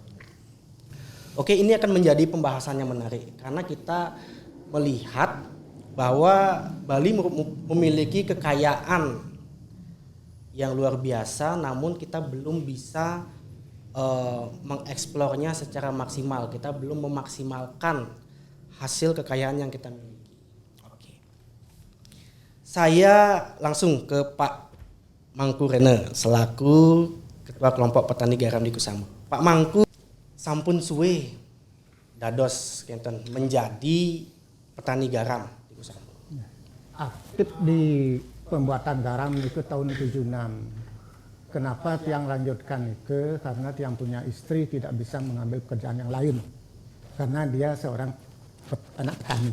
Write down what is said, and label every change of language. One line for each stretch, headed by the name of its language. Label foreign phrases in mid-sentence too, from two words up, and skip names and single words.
Indonesian: Oke, ini akan menjadi pembahasan yang menarik karena kita melihat bahwa Bali memiliki kekayaan yang luar biasa, namun kita belum bisa mengeksplornya secara maksimal. Kita belum memaksimalkan hasil kekayaan yang kita miliki. Oke. Saya langsung ke Pak Mangku Rene selaku Ketua Kelompok Petani Garam di Kusamba. Pak Mangku,
Balinese: sampun suwe dados kenten
Indonesian: menjadi petani garam di Kusamba. Aktif di pembuatan garam itu tahun 76. Kenapa tiang lanjutkan itu? Karena tiang punya istri tidak bisa mengambil pekerjaan yang lain. Karena dia seorang anak petani.